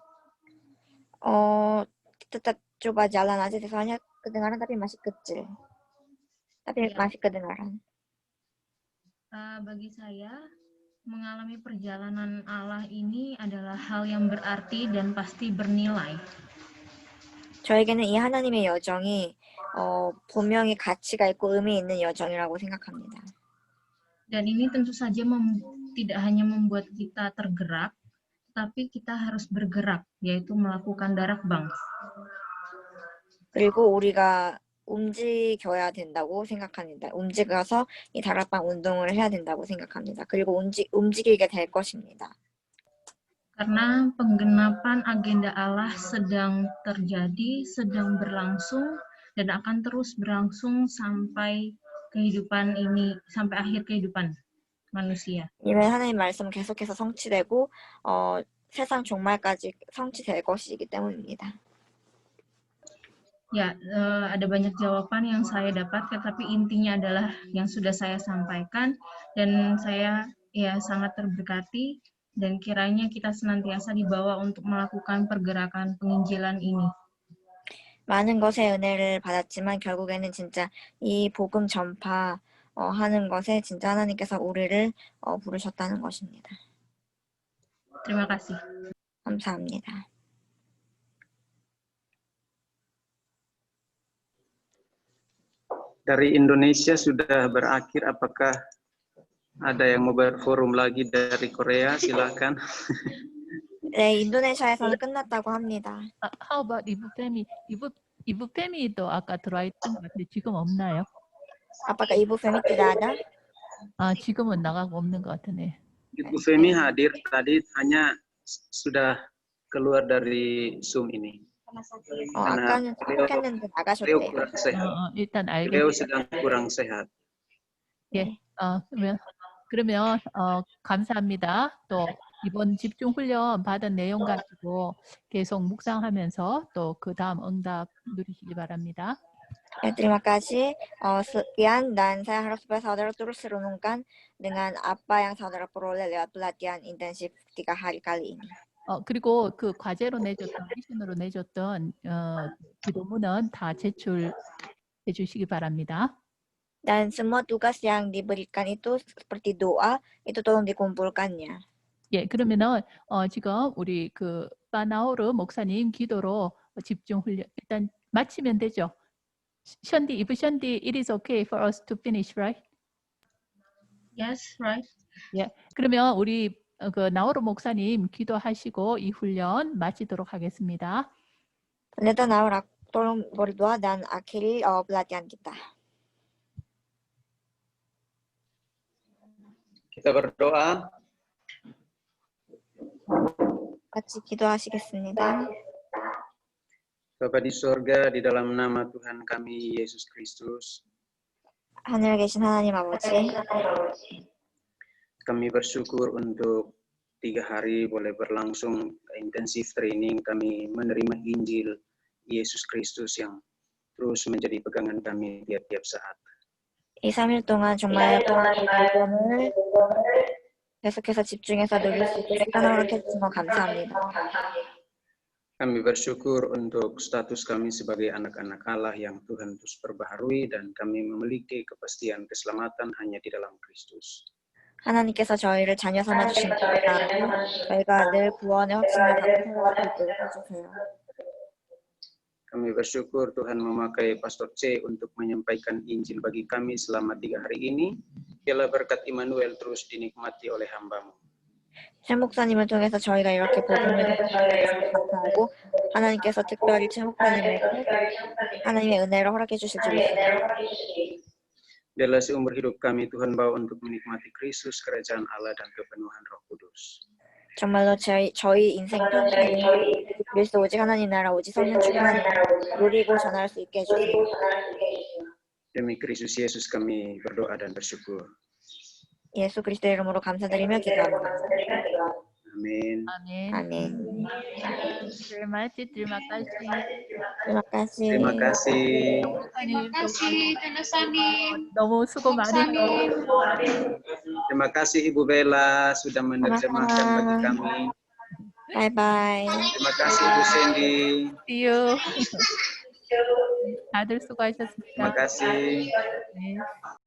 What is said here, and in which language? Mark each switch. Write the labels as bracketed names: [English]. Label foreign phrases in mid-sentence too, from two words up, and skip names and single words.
[Indonesian] Tetap coba jalan aja, soalnya kedengaran tapi masih kecil. Tapi ya. Masih kedengaran. Bagi saya, mengalami perjalanan Allah ini adalah hal yang berarti dan pasti bernilai. [Korean] 저에게는 이 하나님의 여정이 분명히 가치가 있고 의미 있는 여정이라고 생각합니다. [Indonesian] Dan ini tentu saja tidak hanya membuat kita tergerak, tapi kita harus bergerak, yaitu melakukan darak bang. [Korean] 그리고 우리가 움직여야 된다고 생각합니다. 움직여서 이 다락방 운동을 해야 된다고 생각합니다. 그리고 움직이게 될 것입니다. [Indonesian] Karena penggenapan agenda Allah sedang terjadi, sedang berlangsung, dan akan terus berlangsung sampai kehidupan ini, sampai akhir kehidupan manusia. [Korean] 이면 하나님 말씀 계속해서 성취되고 세상 종말까지 성취될 것이기 때문입니다. [Indonesian] Ya, ada banyak jawaban yang saya dapatkan, tapi intinya adalah yang sudah saya sampaikan, dan saya sangat terberkati, dan kiranya kita senantiasa dibawa untuk melakukan pergerakan penginjilan ini. [Korean] 많은 것의 은혜를 받았지만 결국에는 진짜 이 복음 전파 하는 것에 진짜 하나님께서 우리를 부르셨다는 것입니다. [Indonesian] Terima kasih. [Korean] 감사합니다. [Indonesian] Dari Indonesia sudah berakhir, apakah ada yang mau berforum lagi dari Korea? Silakan. [Korean] 네, 인도네시아에서는 끝났다고 합니다. [English] How about [Korean] 이브 페미도 아까 들어와 있던 것 같은데 지금 없나요? [Indonesian] Apakah Ibu Femi tidak ada? [Korean] 지금은 나가고 없는 것 같으네. [Indonesian] Ibu Femi hadir tadi, hanya sudah keluar dari Zoom ini. Karena beliau kurang sehat. [Korean] 일단 [Indonesian] Beliau [Korean] 알겠습니다. [Indonesian] sedang kurang sehat. [Korean] 예, 그러면 감사합니다. 또 이번 집중 훈련 받은 내용 가지고 계속 묵상하면서 또 그 다음 응답 누리시기 바랍니다. [Indonesian] Ya, terima kasih. Sekian dan saya harap supaya saudara terus renungkan dengan apa yang saudara peroleh lewat pelatihan intensif 3 hari kali ini. [Korean] 그리고 그 과제로 내줬던 미션으로 내줬던 기도문은 다 제출해 주시기 바랍니다. [Indonesian] Dan semua tugas yang diberikan itu seperti doa, itu tolong dikumpulkannya. [Korean] 예, 그러면은 지금 우리 그 파나우르 목사님 기도로 집중 훈련 일단 마치면 되죠. [English] 션디, if 션디, it is okay for us to finish, right? Yes, right. [Korean] 예, 그러면 우리 그 나우르 목사님 기도하시고 이 훈련 마치도록 하겠습니다. [Indonesian] Pendeta Naura, tolong berdoa dan akhiri pelatihan kita. Kita berdoa. [Korean] 같이 기도하시겠습니다. [Indonesian] Bapa di surga, di dalam nama Tuhan kami Yesus Kristus, [Korean] 하늘에 계신 하나님 아버지, [Indonesian] kami bersyukur untuk 3 hari boleh berlangsung intensif training. Kami menerima Injil Yesus Kristus yang terus menjadi pegangan kami tiap-tiap saat. [Korean] 이 3일 동안 정말 복음을 계속해서 집중해서 누릴 수 있게 시간을 해주신 건 감사합니다. [Indonesian] Kami bersyukur untuk status kami sebagai anak-anak Allah yang Tuhan terus perbaharui dan kami memiliki kepastian keselamatan hanya di dalam Kristus. [Korean] 하나님께서 저희를 자녀 삼아주신 감사하고 저희가 늘 구원의 확신을 갖고 살아갈 수 있도록 해주세요. [Indonesian] Kami bersyukur Tuhan memakai Pastor C untuk menyampaikan Injil bagi kami selama 3 hari ini. Biarlah berkat Immanuel terus dinikmati oleh hamba-Mu. [Korean] 최 목사님을 통해서 저희가 이렇게 복음을 감사하고 하나님께서 특별히 최 목사님에게 하나님의 은혜를 허락해 주실 줄 믿습니다. [Indonesian] Biarlah seumur hidup kami Tuhan bawa untuk menikmati Kristus, kerajaan Allah dan kepenuhan Roh Kudus. [Korean] 정말로 저희 인생 평생에 그리스도 오직 하나님 나라 오직 성령 충만을 누리고 전할 수 있게 해주세요. [Indonesian] Demi Kristus Yesus kami berdoa dan bersyukur. [Korean] 예수 그리스도의 이름으로 감사드리며 기도합니다. [Indonesian] Amin. [Korean] 아멘. [Indonesian] Terima kasih. Terima kasih. Terima kasih. Terima kasih, [Korean] 너무 수고 많으셨어요. [Indonesian] Terima kasih Ibu Bella sudah menerjemahkan bagi kami. [English] Bye bye. [Indonesian] Terima kasih Ibu Cindy. [English] See you. [Korean] 다들 수고하셨습니다. [Indonesian] Terima kasih. [Korean] 네.